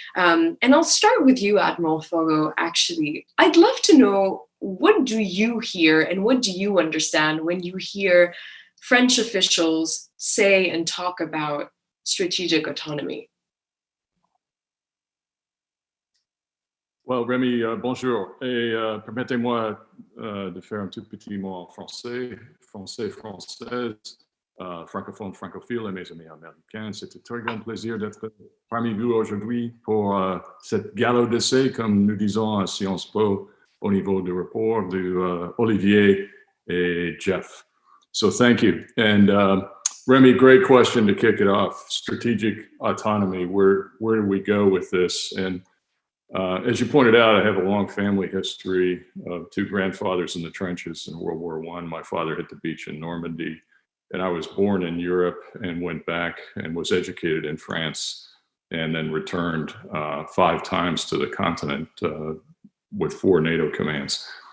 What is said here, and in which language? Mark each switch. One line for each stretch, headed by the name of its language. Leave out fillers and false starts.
English: And I'll start with you, Admiral Fogo, actually. I'd love to know, what do you hear and what do you understand when you hear French officials say and talk about strategic autonomy? Well, Rémi, bonjour.
French: Et permettez-moi de faire un tout petit mot en français, française, francophone, francophile et mes amis américains. C'est un très grand plaisir d'être parmi vous aujourd'hui pour cette gala d'essai, comme nous disons à Sciences Po, au niveau du rapport de Olivier et Jeff.
English: So thank you. And Rémi, great question to kick it off. Strategic autonomy, where do we go with this? And as you pointed out, I have a long family history of two grandfathers in the trenches in World War I. My father hit the beach in Normandy, and I was born in Europe and went back and was educated in France, and then returned 5 times to the continent with 4 NATO commands.